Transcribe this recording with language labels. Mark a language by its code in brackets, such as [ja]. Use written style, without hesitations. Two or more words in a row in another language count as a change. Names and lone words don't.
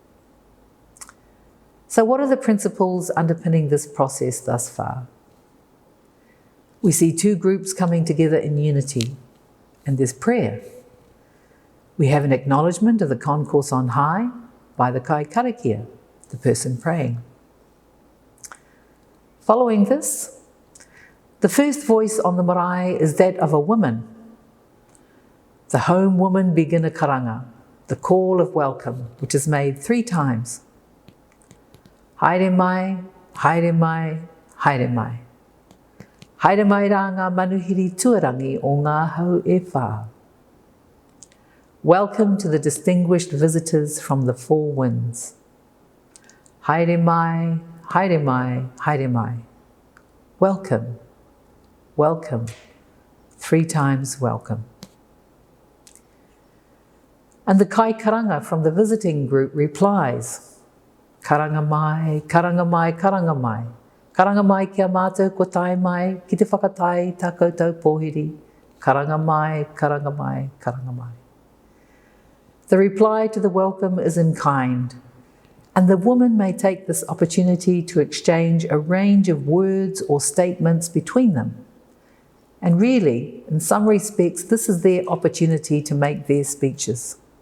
[en] So what are the principles underpinning this process thus far? We see two groups coming together in unity, and there's prayer. We have an acknowledgement of the concourse on high by the [mi] kai karakia, [en] the person praying. Following this, the first voice on the marae is that of a woman. The home woman begin a karanga, the call of welcome, which is made 3 times. [mi] Haere mai, haere mai, haere mai. Haere mai rā ngā manuhiri tuarangi o ngā hau e whā. [en] Welcome to the distinguished visitors from the 4 winds. [mi] Haere mai, haere mai, haere mai. [en] Welcome, welcome, 3 times welcome. And the [mi] kai karanga [en] from the visiting group replies, [mi] karanga mai, karanga mai, karanga mai. Karanga mai kia mātou ko tai mai, ki te whakatai tā koutou pōhiri. Karanga mai, karanga mai, karanga mai. [en] The reply to the welcome is in kind, and the woman may take this opportunity to exchange a range of words or statements between them. And really, in some respects, this is their opportunity to make their speeches.